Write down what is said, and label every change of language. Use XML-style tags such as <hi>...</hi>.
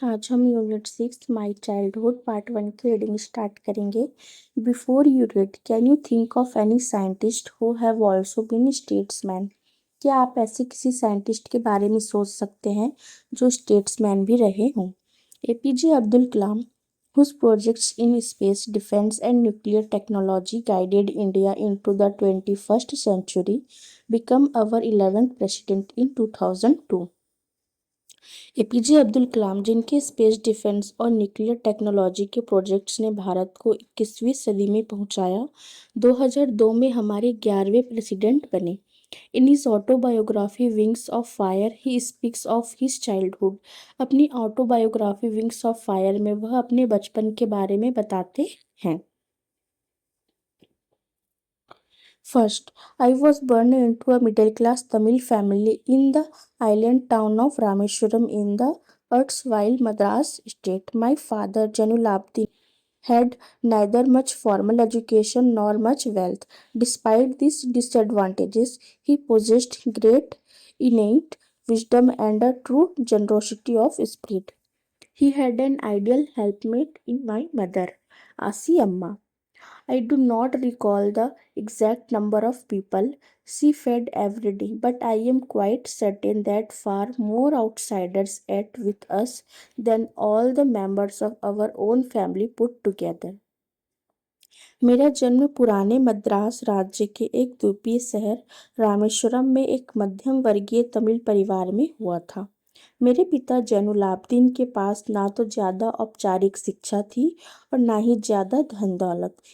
<hi>आज हम unit 6 my childhood part 1 की रीडिंग स्टार्ट करेंगे।</hi> <en>Before you read, can you think of any scientist who have also been statesman?</en> <hi>क्या आप ऐसे किसी साइंटिस्ट के बारे में सोच सकते हैं जो स्टेट्समैन भी रहे हों?</hi> <en>APJ Abdul Kalam, whose projects in space, defense, and nuclear technology guided India into the 21st century, became our 11th president in 2002.</en> <hi>APJ Abdul Kalam, जिनके स्पेस डिफेंस और न्यूक्लियर टेक्नोलॉजी के प्रोजेक्ट्स ने भारत को 21वीं सदी में पहुंचाया, 2002 में हमारे 11वें प्रेसिडेंट बने।</hi> <en>In his autobiography Wings of Fire he speaks of his childhood.</en> <hi>अपनी ऑटोबायोग्राफी विंग्स ऑफ फायर में वह अपने बचपन के बारे में बताते हैं।</hi> <en>First, I was born into a middle class Tamil family in the island town of Rameswaram in the erstwhile Madras state. My father, Janulabdin, had neither much formal education nor much wealth. Despite these disadvantages, he possessed great innate wisdom and a true generosity of spirit. He had an ideal helpmate in my mother, Asi Amma. I do not recall the exact number of people she fed every day, but I am quite certain that far more outsiders ate with us than all the members of our own family put together.</en> <hi>मेरा जन्म पुराने मद्रास राज्य के एक द्वीपीय शहर रामेश्वरम में एक मध्यम वर्गीय तमिल परिवार में हुआ था। मेरे पिता जैनुलाब्दीन के पास ना तो ज़्यादा औपचारिक शिक्षा थी और ना ही ज़्यादा धन दौलत।</hi>